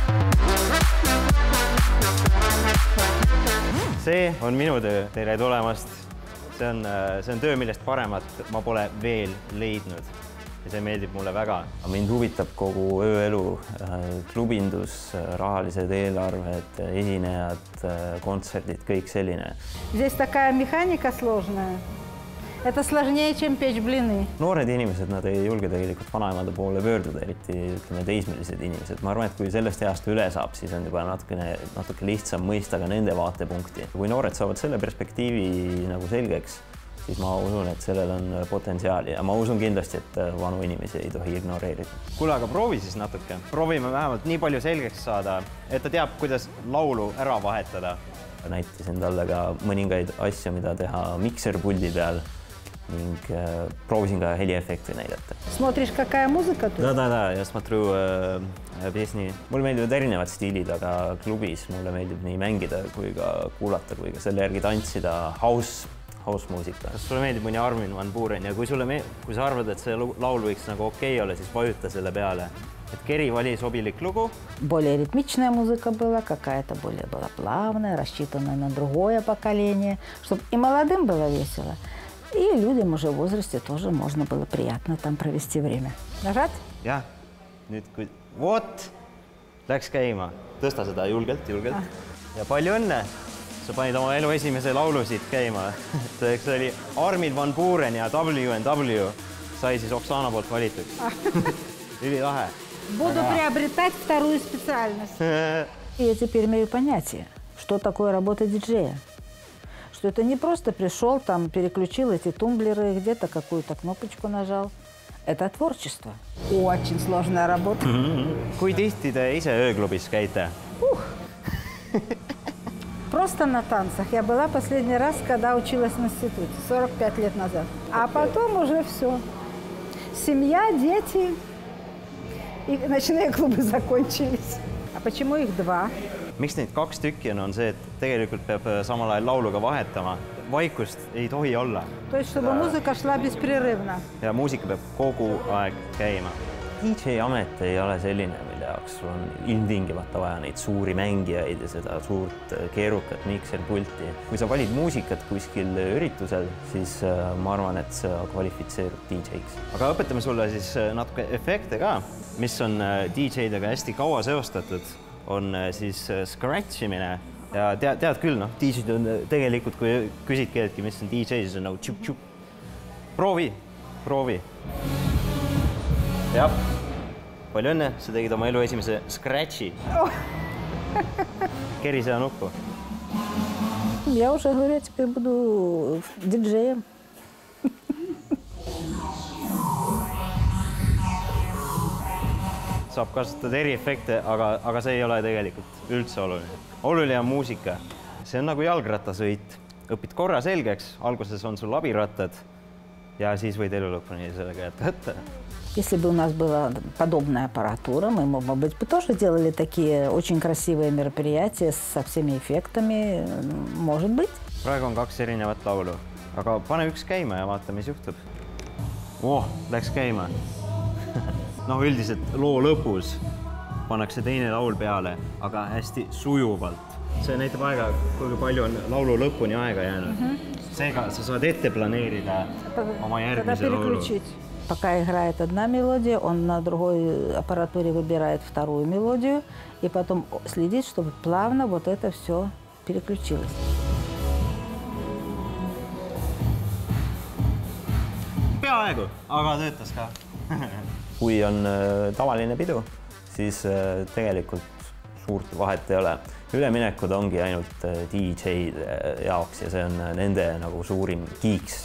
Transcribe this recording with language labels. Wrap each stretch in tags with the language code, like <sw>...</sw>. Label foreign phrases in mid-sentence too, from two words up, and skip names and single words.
<et>See on minu töö. Tere tulemast. See on töö, millest paremat ma pole veel leidnud. Ja see meeldib mulle väga. Mind huvitab kogu ööelu, klubindus, rahalised eelarved, esinejad, kontserdid, kõik selline.</et> <ru>Здесь такая механика сложная. Это сложнее, чем печь блины.</ru> <et>Noored inimesed, nad ei julge tegelikult vanaemade poole pöörduda, eriti teismelised inimesed. Ma arvan, et kui sellest heast üle saab, siis on juba natuke lihtsam mõista ka nende vaatepunkti. Kui noored saavad selle perspektiivi nagu selgeks, siis ma usun, et sellel on potentsiaali ja ma usun kindlasti, et vanu inimesi ei tohi ignoreerida. Kuule, aga proovi siis natuke. Proovime vähemalt nii palju selgeks saada, et ta teab, kuidas laulu ära vahetada. Näitasin talle ka mõningaid asju, mida teha mikserpuldi peal. ning proovisin ka heliefekti näidata.</et> <ru>Смотришь, какая музыка тут? Да, я смотрю песни.</ru> <et>Mulle meeldivad erinevad stiilid, aga klubis mulle meeldib nii mängida kui ka kuulata, kui ka selle järgi tantsida house-muusika. Kas sulle meeldib mõni Armin van Buuren ja kui sa arvad, et see laul võiks nagu okei olla, siis vajuta selle peale. Et Keri vali sobilik lugu.</et> <ru>Более ритмичная музыка была, какая-то более была плавная, рассчитанная на другое поколение, чтобы и молодым было весело, и людям уже в возрасте тоже можно было приятно там провести время. Нажать?</ru> <et>Jah, nüüd kui... Vot! Läks käima. Tõsta seda julgelt. Ja palju õnne! Sa panid oma elu esimese laulu siit käima. See oli Armin van Buuren ja W&W sai siis Oksana poolt valitud. Üli lahe.</et> <ru>Буду приобретать вторую специальность. И я теперь имею понятие, что такое работа диджея. Что это не просто пришел, там переключил эти тумблеры, где-то какую-то кнопочку нажал. Это творчество. Очень сложная работа.</ru> <et>Kui tihti te ise ööklubis käite?</et> <ru>Просто на танцах. Я была последний раз, когда училась в институте, 45 лет назад. А потом уже все. Семья, дети. И ночные клубы закончились. А почему их два?</ru> <et>Miks neid 2 tükki on see, et tegelikult peab samal ajal lauluga vahetama. Vaikust ei tohi olla.</et> <ru>То есть, чтобы музыка шла беспрерывно.</ru> <et>Ja muusika peab kogu aeg käima. DJ-amet ei ole selline, mille jaoks sul on ilmtingimata vaja neid suuri mängijaid ja seda suurt keerukat mikserpulti. Kui sa valid muusikat kuskil üritusel, siis ma arvan, et sa kvalifitseerud DJ-ks. Aga õpetame sulle siis natuke efekte ka, mis on DJ-dega hästi kaua seostatud, on siis scratchimine. Ja tead küll, DJ-d on tegelikult, kui küsid keedki, mis on DJ, siis on nagu tšup-tšup. Proovi. Jah, palju õnne, sa tegid oma elu esimese scratchi. Keri seda nuppu.</et> <ru>Я уже говорю, я теперь буду диджеем.</ru> <et>Saab kasutada eri efekte, aga see ei ole tegelikult üldse oluline. Oluline on muusika. See on nagu jalgrattasõit. Õpid korra selgeks, alguses on sul abirattad ja siis võid elu lõpuni sellega jätta.</et> <ru>Если бы у нас была подобная аппаратура, мы, может быть, бы тоже делали такие очень красивые мероприятия со всеми эффектами. Может быть.</ru> <et>Praegu on 2 erinevat laulu, aga pane üks käima ja vaata, mis juhtub. Läks käima. Üldiselt loo lõpus pannakse teine laul peale, aga hästi sujuvalt. See näitab aega, kui palju on laulu lõpuni aega jäänud. Seega sa saad ette planeerida oma järgmise laulu.</et> <ru>Пока играет одна мелодия, он на другой аппаратуре выбирает вторую мелодию и потом следит, чтобы плавно вот это все переключилось.</ru> <et>Peaaegu, aga töötas ka. Kui on tavaline pidu, siis tegelikult suurt vahet ei ole. Üleminekud ongi ainult DJ-de jaoks ja see on nende nagu suurim kiiks.</et>